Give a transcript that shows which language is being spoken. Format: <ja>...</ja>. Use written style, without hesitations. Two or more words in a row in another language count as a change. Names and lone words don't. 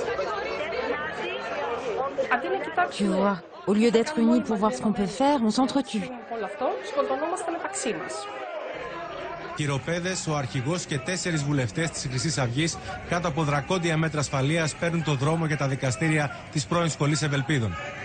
<fr>Tu vois, au lieu d'être unis pour voir ce qu'on peut faire, on s'entretue.</fr> <el>Χειροπέδες, ο αρχηγός και 4 βουλευτές της Χρυσής Αυγής κάτω από δρακόντια μέτρα ασφαλείας παίρνουν το δρόμο για τα δικαστήρια της πρώην Σχολής Ευελπίδων.</el>